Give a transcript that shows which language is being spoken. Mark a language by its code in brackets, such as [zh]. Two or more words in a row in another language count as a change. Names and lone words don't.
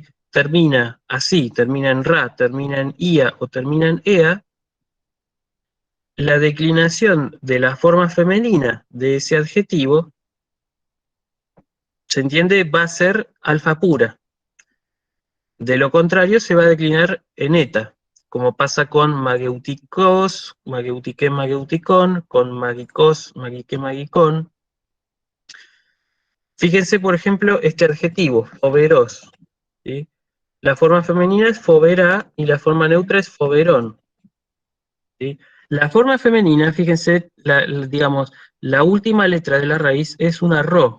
[es] Termina así, termina en ra, termina en ia o termina en ea, la declinación de la forma femenina de ese adjetivo, ¿se entiende? Va a ser alfa pura. De lo contrario, se va a declinar en eta, como pasa con [el] μαγευτικός, μαγευτική, μαγευτικόν, [es] con [el] μαγικός, μαγική, μαγικόν. [es] Fíjense, por ejemplo, este adjetivo, foveros, ¿sí? La forma femenina es fovera y la forma neutra es foverón, ¿sí? La forma femenina, fíjense, digamos, la última letra de la raíz es una ro.